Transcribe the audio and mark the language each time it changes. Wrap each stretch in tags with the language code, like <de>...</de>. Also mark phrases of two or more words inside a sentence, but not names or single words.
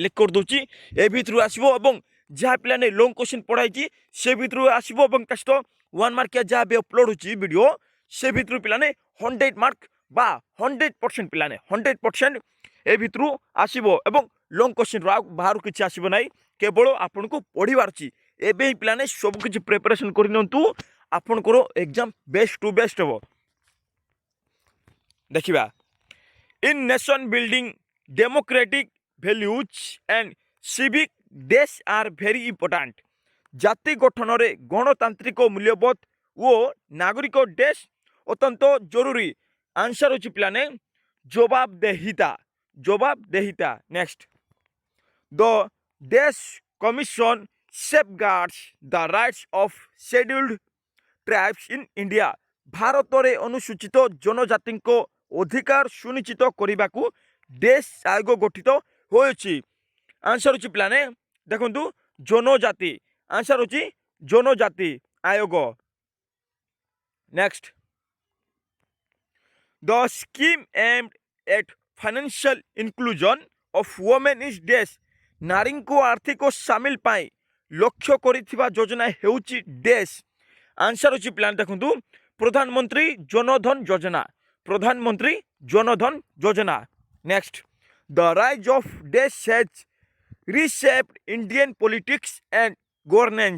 <or>ଲେଖ କରିଦେଉଛି ଏ ଭିତରୁ ଆସିବ ଏବଂ ଯାହା ପିଲାମାନେ</or> <en>long question</en> <or>ପଢ଼ାଇଛି ସେ ଭିତରୁ ଆସିବ ଏବଂ ତା ସହିତ 1 ମାର୍କିଆ ଯାହା ବି ଅପଲୋଡ଼ ହେଉଛି ଭିଡ଼ିଓ ସେ ଭିତରୁ ପିଲାମାନେ 100 ମାର୍କ বা 100% ପିଲାମାନେ 100% ଏ ଭିତରୁ ଆସିବ ଏବଂ ଲଙ୍ଗ କ୍ୱେଶ୍ଚିନ୍ରୁ ଆଉ ବାହାରୁ କିଛି ଆସିବ ନାହିଁ, କେବଳ ଆପଣଙ୍କୁ ପଢ଼ିବାର ଅଛି। ଏବେ ହିଁ ପିଲାମାନେ ସବୁକିଛି ପ୍ରିପାରେସନ୍ କରିନିଅନ୍ତୁ, ଆପଣଙ୍କର</or> <en>exam best to best</en> <or>ହେବ। ଦେଖିବା,</or> <en>in nation building democratic values and civic days are very important.</en> <or>ଜାତି ଗଠନରେ ଗଣତାନ୍ତ୍ରିକ ମୂଲ୍ୟବୋଧ ଓ ନାଗରିକ ଡେସ୍ ଅତ୍ୟନ୍ତ ଜରୁରୀ। ଆନ୍ସର ହେଉଛି ପିଲାମାନେ ଜବାବଦେହିତା।</or> <en>ଜବାବଦେହିତା। next, the dash commission safeguards the rights of scheduled tribes in India.</en> <or>ଭାରତରେ ଅନୁସୂଚିତ ଜନଜାତିଙ୍କ ଅଧିକାର ସୁନିଶ୍ଚିତ କରିବାକୁ ଡେସ୍ ଆୟୋଗ ଗଠିତ ହୋଇଛି। ଆନ୍ସର ହେଉଛି ପିଲାମାନେ ଦେଖନ୍ତୁ ଜନଜାତି। ଆନ୍ସର ହେଉଛି ଜନଜାତି ଆୟୋଗ।</or> <en>next, the scheme aimed at financial inclusion of women is dash.</en> <or>ନାରୀଙ୍କୁ ଆର୍ଥିକ ସାମିଲ ପାଇଁ ଲକ୍ଷ୍ୟ କରିଥିବା ଯୋଜନା ହେଉଛି ଡେସ୍। ଆନ୍ସର ହେଉଛି ପିଲାମାନେ ଦେଖନ୍ତୁ ପ୍ରଧାନମନ୍ତ୍ରୀ ଜନଧନ ଯୋଜନା। ପ୍ରଧାନମନ୍ତ୍ରୀ ଜନଧନ ଯୋଜନା।</or> <en>next, the rise of dash has reshaped Indian politics and governance.</en>